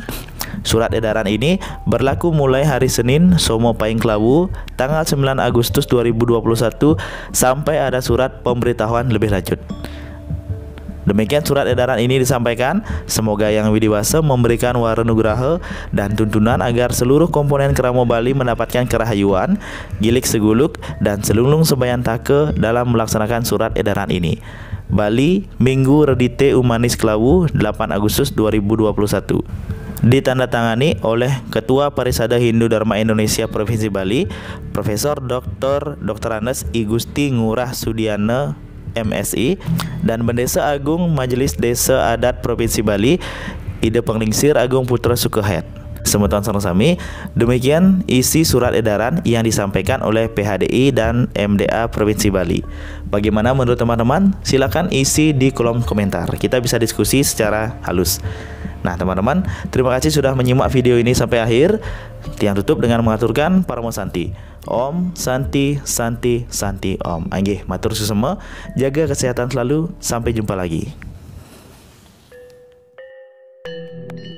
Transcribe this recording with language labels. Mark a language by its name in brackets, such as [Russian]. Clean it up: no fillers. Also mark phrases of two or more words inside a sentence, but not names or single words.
[Indonesian] Surat edaran ini berlaku mulai hari Senin Somo Pahing Klawu tanggal 9 Agustus 2021 sampai ada surat pemberitahuan lebih lanjut. Demikian surat edaran ini disampaikan. Semoga Yang Widiwasa memberikan waranugraha dan tuntunan agar seluruh komponen Kramo Bali mendapatkan kerahayuan, [Balinese] gilik seguluk, [Indonesian] dan [Balinese] selunglung sebayantake [Indonesian] dalam melaksanakan surat edaran ini. Bali, Minggu Redite Umanis Klawu 8 Agustus 2021. Ditandatangani oleh Ketua Parisada Hindu Dharma Indonesia Provinsi Bali, Profesor Dr. Andes I Gusti Ngurah Sudiana MSI, dan Bendesa Agung Majelis Desa Adat Provinsi Bali, Ide Penglingsir Agung Putra Sukehet. [Balinese] Semeton sareng-sami, [Indonesian] demikian isi surat edaran yang disampaikan oleh PHDI dan MDA Provinsi Bali. Bagaimana menurut teman-teman? Silakan isi di kolom komentar. Kita bisa diskusi secara halus. Nah teman-teman, terima kasih sudah menyimak video ini sampai akhir. Tiang tutup dengan mengaturkan Paramo Santi. [Sanskrit] Om Santi Santi Santi Om. [Balinese] Anggih, matur susema, [Indonesian] jaga kesehatan selalu. Sampai jumpa lagi.